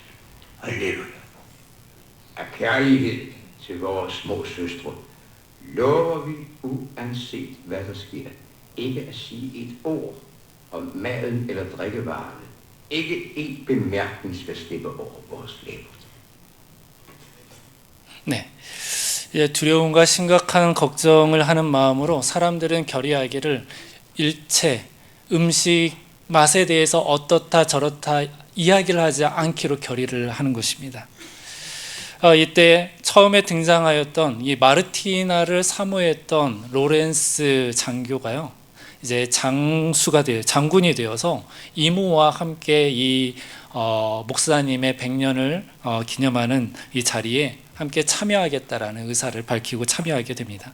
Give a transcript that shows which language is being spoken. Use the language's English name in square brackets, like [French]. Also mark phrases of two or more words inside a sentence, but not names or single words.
[Danish] Halleluja. Af kærlighed til vores små søstre lover vi, uanset hvad der sker, ikke at sige et ord om maden eller drikkevarerne. Ikke en bemærkning skal slippe over vores læber. [Korean] 네. 두려움과 심각한 걱정을 하는 마음으로 사람들은 결의하기를 일체 음식 맛에 대해서 어떻다 저렇다 이야기를 하지 않기로 결의를 하는 것입니다. 이때 처음에 등장하였던 이 마르티나를 사모했던 로렌스 장교가요, 이제 장군이 되어서 이모와 함께 이 목사님의 100년을 기념하는 이 자리에 함께 참여하겠다라는 의사를 밝히고 참여하게 됩니다.